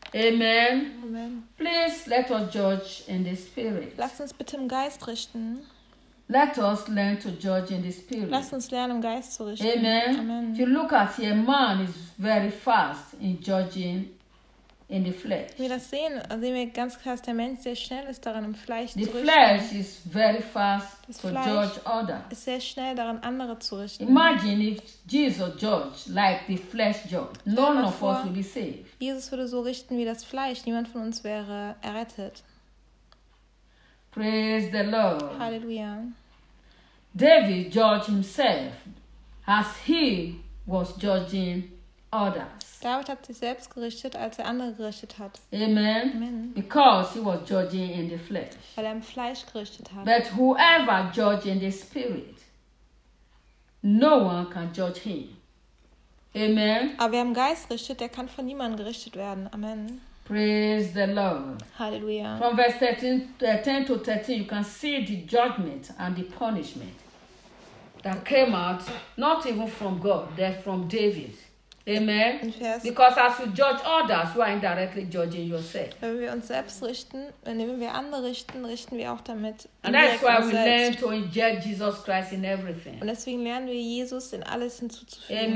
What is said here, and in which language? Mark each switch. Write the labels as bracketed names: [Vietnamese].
[English] Amen. Amen. Please let us judge in the spirit. [German] Lasst uns bitte im Geist richten. [English] Let us learn to judge in the spirit. [German] Lasst uns lernen im Geist zu richten. [English] Amen. Amen. If you look at here, man is very fast in judging in the flesh. [German] Wenn wir das sehen, sehen wir ganz krass, der Mensch sehr schnell ist daran, im Fleisch zu richten. [English] The flesh is very fast to judge other. [German] Ist sehr schnell daran, andere zu richten. [English] Imagine if Jesus judged like the flesh judged. None of us would be saved. [German] Jesus würde so richten wie das Fleisch. Niemand von uns wäre errettet. [English] Praise the Lord. [German] Halleluja. [English] David judged himself as he was judging others. [German] David hat sich selbst gerichtet, als er andere gerichtet hat. [English] Amen. Amen. Because he was judging in the flesh. [German] Weil er im Fleisch gerichtet hat. [English] But whoever judges in the spirit, no one can judge him. Amen. [German] Aber wer im Geist richtet, der kann von niemandem gerichtet werden. [English] Amen. Praise the Lord. Hallelujah. From verse 10 to 13, you can see the judgment and the punishment that came out, not even from God, but from David. Amen. Because as you judge others, you are indirectly judging yourself. [German] Wenn wir uns selbst richten, wenn wir andere richten, richten wir auch damit. [English] And that's why we learn to inject Jesus Christ in everything. [German] Und deswegen lernen wir, Jesus in alles hinzuzufügen.